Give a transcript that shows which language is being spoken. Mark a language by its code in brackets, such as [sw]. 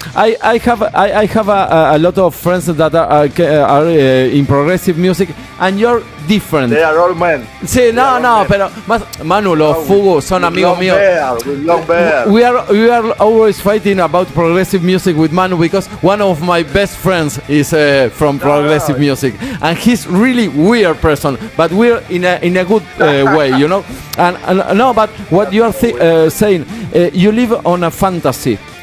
[en] I have a lot of friends that are in progressive music, and you're different. They are all men. [es] Sí, no, pero Manu, los Fugu son amigos míos. [en] We are always fighting about progressive music with Manu, because one of my best friends is from progressive music, and he's really weird person, but we're in a good way, And no, but what you are saying, you live on a fantasy.